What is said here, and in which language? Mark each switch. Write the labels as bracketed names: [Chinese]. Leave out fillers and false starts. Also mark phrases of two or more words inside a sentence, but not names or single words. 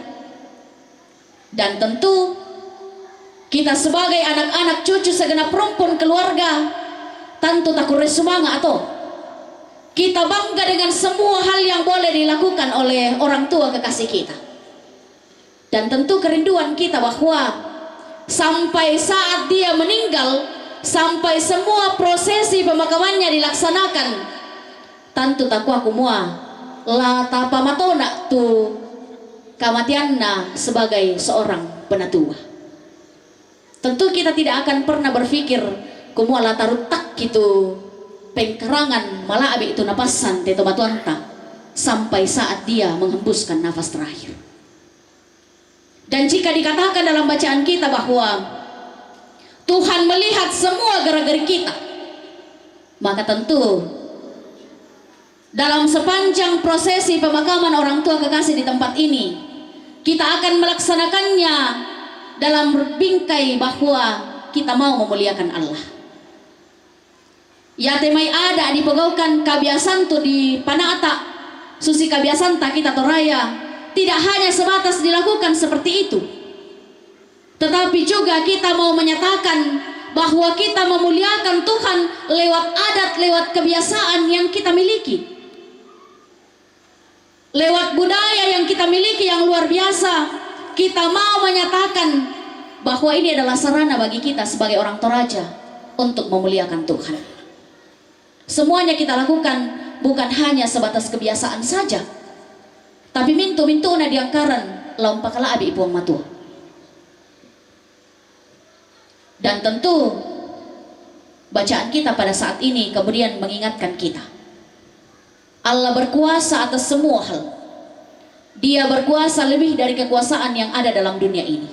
[Indonesian] Dan tentu kita sebagai anak-anak cucu segenap rumpun keluarga tentu tak kurang semangat atau kita bangga dengan semua hal yang boleh dilakukan oleh orang tua kekasih kita. Dan tentu kerinduan kita bahwa sampai saat dia meninggal, sampai semua prosesi pemakamannya dilaksanakan, tentu [Toraja-Sa'dan] takwa kumua la tapa matona tu kamatianna [Indonesian] sebagai seorang penatua. Tentu kita tidak akan pernah berpikir [Toraja-Sa'dan] kumua la tarutak gitu pengkerangan malah abi itu napasan teto matuanta [Indonesian] sampai saat dia menghembuskan nafas terakhir. Dan jika dikatakan dalam bacaan kita bahwa Tuhan melihat semua gerak-gerik kita, maka tentu dalam sepanjang prosesi pemakaman orang tua kekasih di tempat ini, kita akan melaksanakannya dalam bingkai bahwa kita mau memuliakan Allah. Ya [Toraja-Sa'dan] temai ada dipegaukan kabiasan tu di panata susi kabiasan tak kita toraya, [Indonesian] tidak hanya sebatas dilakukan seperti itu, tetapi juga kita mau menyatakan bahwa kita memuliakan Tuhan lewat adat, lewat kebiasaan yang kita miliki, lewat budaya yang kita miliki yang luar biasa. Kita mau menyatakan bahwa ini adalah sarana bagi kita sebagai orang Toraja untuk memuliakan Tuhan. Semuanya kita lakukan bukan hanya sebatas kebiasaan saja, tapi [Toraja-Sa'dan] mintu-mintu na diangkaran laumpakala abi ipuang matua. [Indonesian] Dan tentu bacaan kita pada saat ini kemudian mengingatkan kita, Allah berkuasa atas semua hal. Dia berkuasa lebih dari kekuasaan yang ada dalam dunia ini.